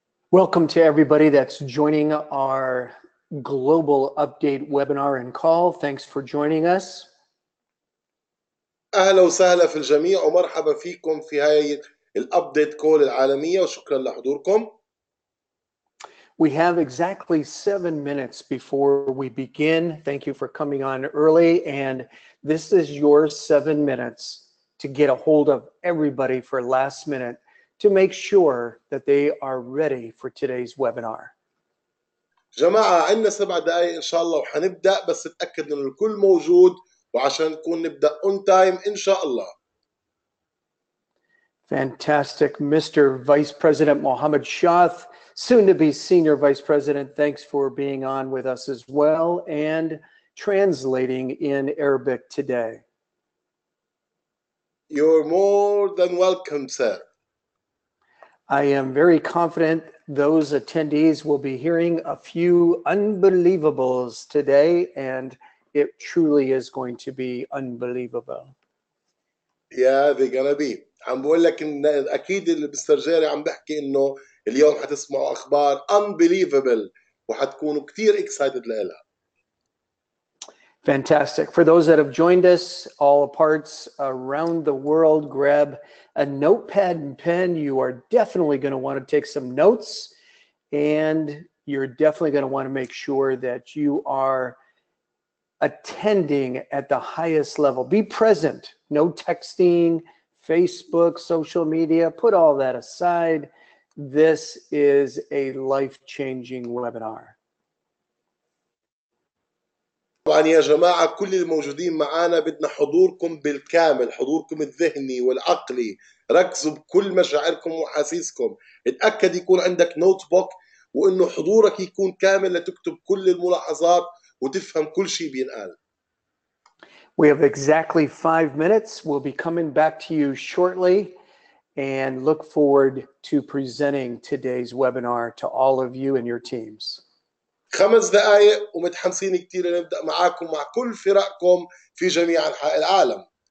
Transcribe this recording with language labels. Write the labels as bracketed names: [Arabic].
[English] Welcome to everybody that's joining our global update webinar and call. Thanks for joining us. [Arabic] أهلا وسهلا في الجميع ومرحبا فيكم في هاي الأبديت كول العالمية وشكرا لحضوركم. [English] We have exactly 7 minutes before we begin. Thank you for coming on early, and this is your 7 minutes to get a hold of everybody for last minute to make sure that they are ready for today's webinar. [Arabic] جماعة عندنا 7 دقايق إن شاء الله وحنبدأ، بس تأكد إنه الكل موجود وعشان نكون نبدأ [English] on time [Arabic] إن شاء الله. [English] Fantastic. Mr. Vice President Mohammed Shath, soon to be Senior Vice President, thanks for being on with us as well and translating in Arabic today. You're more than welcome, sir. I am very confident those attendees will be hearing a few unbelievables today, and it truly is going to be unbelievable. Yeah, they're gonna be. [Arabic] عم بقول لك إن أكيد اللي مستر جيري عم بحكي إنه اليوم حتسمعوا أخبار unbelievable وحتكونوا كتير excited لها. [English] Fantastic. For those that have joined us, all parts around the world, grab a notepad and pen. You are definitely going to want to take some notes, and you're definitely going to want to make sure that you are attending at the highest level. Be present. No texting, Facebook, social media. Put all that aside. This is a life-changing webinar. [Arabic] طبعا يا جماعة كل الموجودين معنا بدنا حضوركم بالكامل، حضوركم الذهني والعقلي. ركزوا بكل مشاعركم وحاسيسكم. اتأكد يكون عندك نوت بوك وإنه حضورك يكون كامل لتكتب كل الملاحظات وتفهم كل شيء بينقال. [English] We have exactly 5 minutes. We'll be coming back to you shortly and look forward to presenting today's webinar to all of you and your teams. [Arabic] 5 دقائق ومتحمسين كتير نبدأ معاكم مع كل فرقكم في جميع أنحاء العالم.